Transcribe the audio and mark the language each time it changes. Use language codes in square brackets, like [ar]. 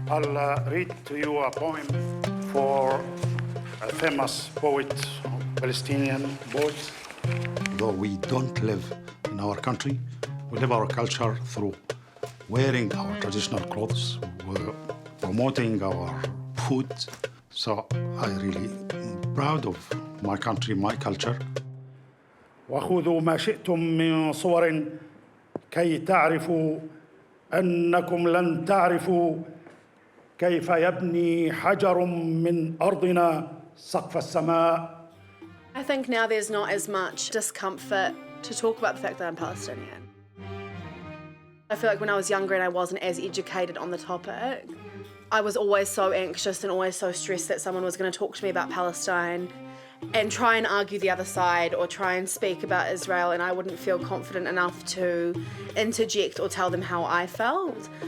[en] I'll read to you a poem for a famous poet, Palestinian poet. Though we don't live in our country, we live our culture through wearing our traditional clothes, we're promoting our food. So I really proud of my country, my culture. [ar] وخذوا ما شئتم من صور كي تعرفوا أنكم لن تعرفوا كيف يبني حجر من أرضنا سقف السماء. [en] I think now there's not as much discomfort to talk about the fact that I'm Palestinian. I feel like when I was younger and I wasn't as educated on the topic, I was always so anxious and always so stressed that someone was going to talk to me about Palestine and try and argue the other side or try and speak about Israel, and I wouldn't feel confident enough to interject or tell them how I felt.